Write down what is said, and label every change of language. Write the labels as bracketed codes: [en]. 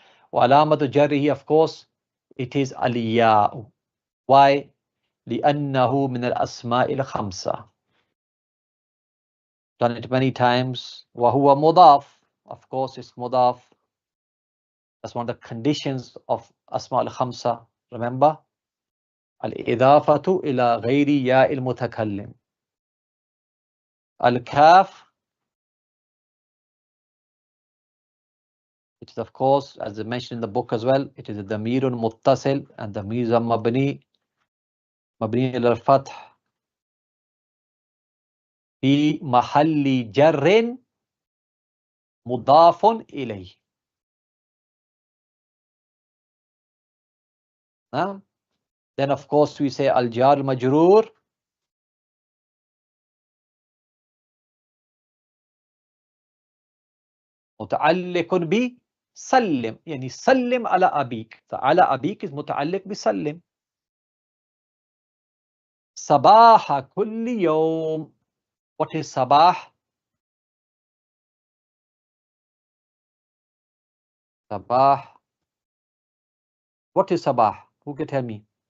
[ar] Wa alamatu jarrihi, [en] of course, it is aliyah. [ar] Why? لأنه من الأسماء الخمسة. [en] Done it many times. [ar] وهو مضاف. [en] Of course, it's مضاف. That's one of the conditions of أسماء الخمسة. Remember? [ar] الإضافة إلى غير ياء المتكلم. الكاف. [en] It is, of course, as I mentioned in the book as well, it is a ضمير متصل, and [ar] ضمير مبني إلى الفتح في محل جر مضاف إليه. [en] Then of course we say [ar] al-jar majroor متعلق بسلم. يعني سلم على أبيك. على أبيك is متعلق بسلم. صباح كل يوم. [en] What is صباح? [ar] صباح. [en] What is صباح? Who can tell me?